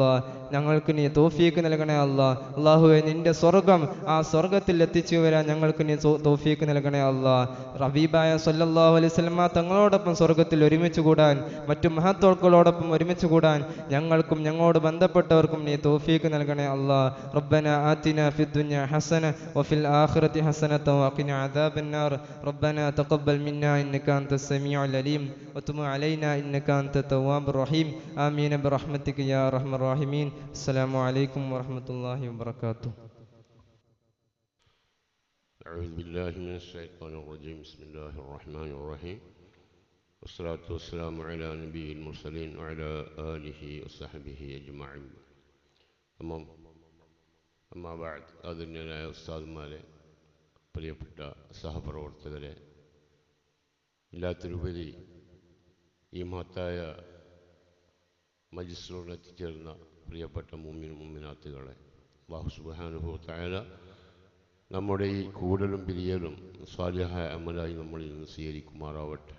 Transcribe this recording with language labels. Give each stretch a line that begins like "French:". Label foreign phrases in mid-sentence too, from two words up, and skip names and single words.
Malayalam: അല്ലാഹുവേ, നിന്റെ സ്വർഗം, ആ സ്വർഗത്തിൽ എത്തിച്ചു വരാൻ ഞങ്ങൾക്ക് നീ തൗഫീഖ് നൽകണേ ഹബീബായ
Arabic: صلى الله عليه وسلم
Malayalam: തങ്ങളോടൊപ്പം സ്വർഗത്തിൽ ഒരുമിച്ച് കൂടാൻ, മറ്റു മഹത്വക്കളോടൊപ്പം ഒരുമിച്ച് കൂടാൻ ഞങ്ങൾക്കും ഞങ്ങളോട് ബന്ധപ്പെട്ടവർക്കും നീ തൗഫീഖ് നൽകണേ
Arabic: ربنا آتنا في الدنيا حسنة وفي الآخرة حسنة وقنا عذاب النار. ربنا تقبل منا إنك أنت السميع العليم وتب علينا إنك أنت التواب الرحيم. آمين برحمتك يا أرحم الراحمين. السلام عليكم ورحمة الله وبركاته. أعوذ بالله من الشيطان الرجيم. بسم الله الرحمن الرحيم. والصلاة والسلام على نبي المرسلين وعلى آله وصحبه أجمعين. أما بعد.
Malayalam: ആദരണീയരായ ഉസ്താദുമാരെ, പ്രിയപ്പെട്ട സഹപ്രവർത്തകരെ, എല്ലാത്തിലുപരി ഈ മഹത്തായ മജ്‌ലിസിനോട് എത്തിച്ചേർന്ന പ്രിയപ്പെട്ട മുഅ്മിനാത്തുകളെ,
Arabic: الله سبحانه وتعالى
Malayalam: നമ്മുടെ ഈ കൂടലും പിരിയലും സ്വാലിഹായ അമലായി നമ്മളിൽ നിന്ന് സ്വീകരിക്കുമാറാവട്ടെ.